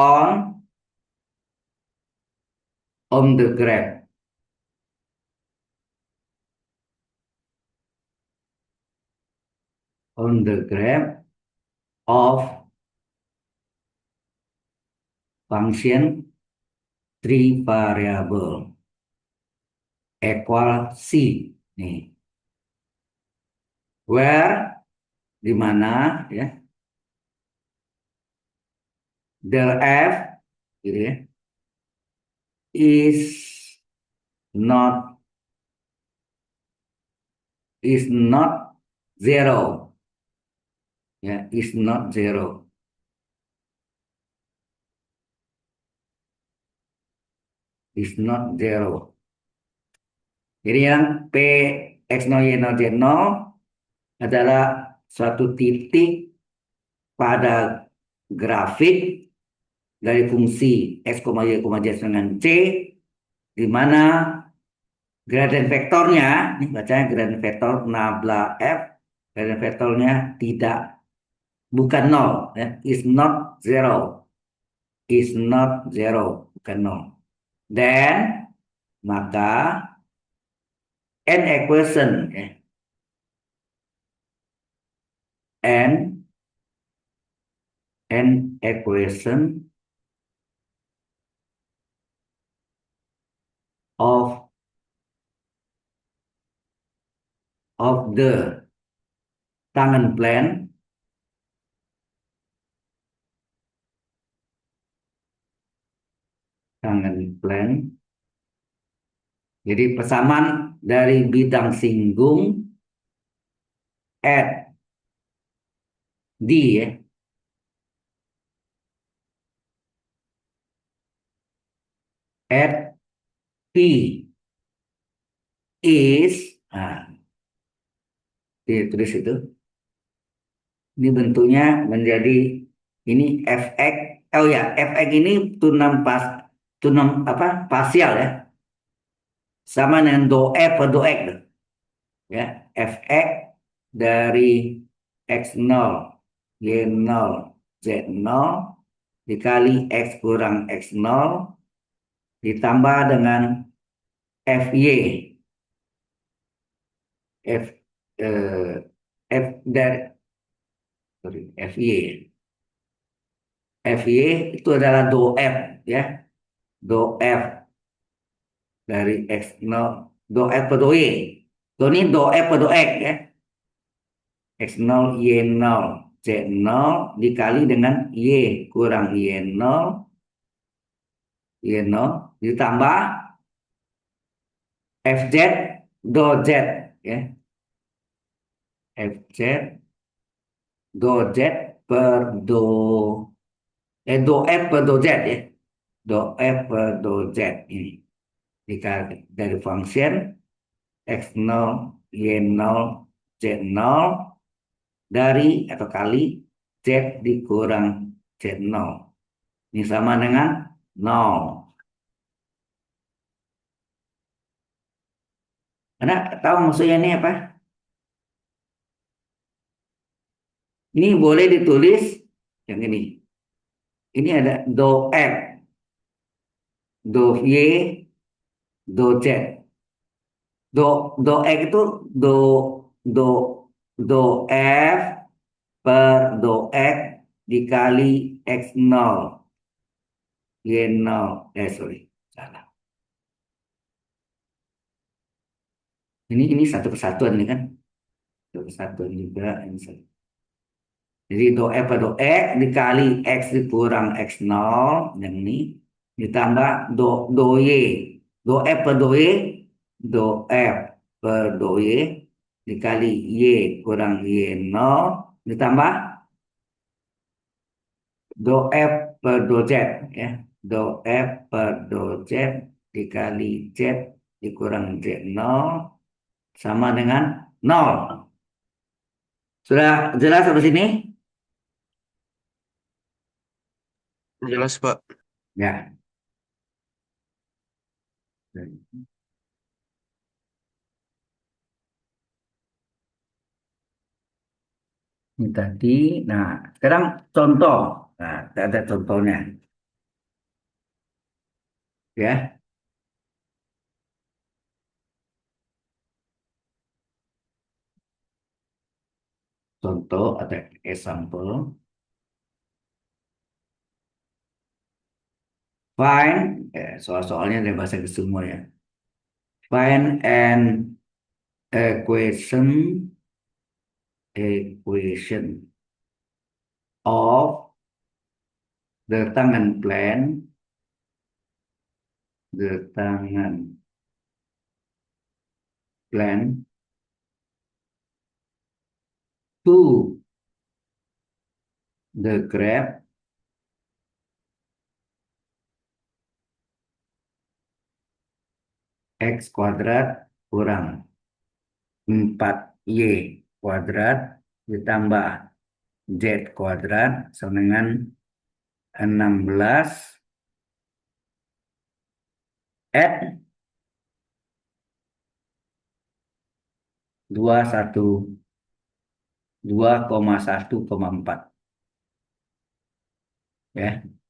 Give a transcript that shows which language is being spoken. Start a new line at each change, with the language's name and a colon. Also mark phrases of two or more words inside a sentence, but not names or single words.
English: on the graph, on the graph of function three variable equal C. Nih, where
Indonesian: di mana ya del F gitu ya
English: is not zero ya, is not zero, is not zero.
Indonesian: Jadi yang P X0 Y0 Z0 adalah suatu titik pada grafik dari fungsi X, Y, Z dengan C, di mana gradien vektornya, ini bacanya gradien vektor nabla F, gradien vektornya bukan nol, ya,
English: is not zero,
Indonesian: bukan nol. Dan maka
English: n equation,
Indonesian: ya,
English: n equation of the tangen plan.
Indonesian: Jadi persamaan dari bidang singgung at D ya,
English: at P is,
Indonesian: nah, ditulis itu. Ini bentuknya menjadi ini fx. Oh ya, fx ini tunam apa? Parsial ya. Sama dengan do f per do x tuh. Ya, fx dari x0 y0 z0 dikali x kurang x0 ditambah dengan fy, f eh, f dari fy. Fy itu adalah do f ya, do f dari x0, do f per do y. Do ini do f per do x ya, x0 y0 z0 dikali dengan y kurang y0 ditambah fz do z ya, fz do z per do f per do z ya, do f per do z ini dikali dari function x0 y0 z0 dari atau kali z dikurang z0, ini sama dengan 0. Anda tahu maksudnya ini apa? Ini boleh ditulis yang ini. Ini ada do F, do Y, do Z. Do X itu do do do F per do X dikali X0. Y0. Sorry. Salah. Ini satu kesatuan ini kan. Satu kesatuan juga. Ini satu. Jadi do F per do X dikali X dikurang X0. Yang ini. Ditambah do Y. Do F per do Y. Do F per do Y. Dikali Y kurang Y0. Ditambah do F per do Z. Ya. Do F per do Z dikali Z dikurang Z0 sama dengan 0. Sudah jelas sampai sini? Jelas, Pak. Ya. Ini tadi. Nah, sekarang contoh. Nah, ada contohnya. Ya, contoh ada example.
English: Find,
Indonesian: soal-soalnya dari bahasa Inggris semua ya.
English: Find an equation of the tangan plan to the graph x
Indonesian: kuadrat kurang 4y kuadrat ditambah z kuadrat sama dengan 16 at 2,1,4 ya.